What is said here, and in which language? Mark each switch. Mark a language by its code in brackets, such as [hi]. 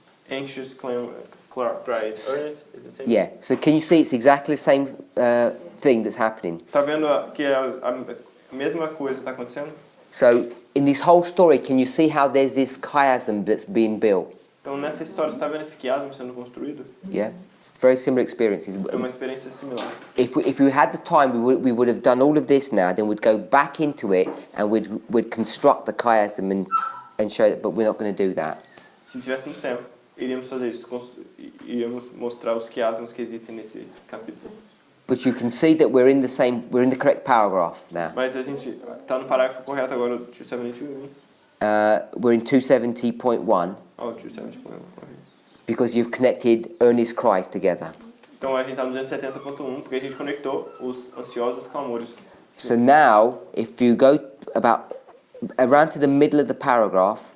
[en] Anxious, cries, earnest is the same. Yeah, so can you see it's exactly the same thing that's happening? [pt] Tá vendo que a mesma coisa está acontecendo? [en] So in this whole story, can you see how there's this chiasm that's being built? [pt] Então nessa história, você está vendo esse quiasmo sendo construído? [en] Yeah, it's very similar experiences. [pt] É uma experiência similar. [en] If we had the time, we would have done all of this now. Then we'd go back into it and we'd construct the chiasm and show it. But we're not going to do that. [pt] Se tivéssemos tempo, iríamos fazer isso. Iríamos mostrar os quiasmos que existem nesse capítulo. [en] But you can see that we're in the correct paragraph now. [pt] Mas a gente está no parágrafo correto agora, 272. [en] We're in 270.1 Oh, 270. because you've connected earnest cries together. [pt] Então a gente está no 270.1 porque a gente conectou os ansiosos clamores. [en] So now, if you go about around to the middle of the paragraph,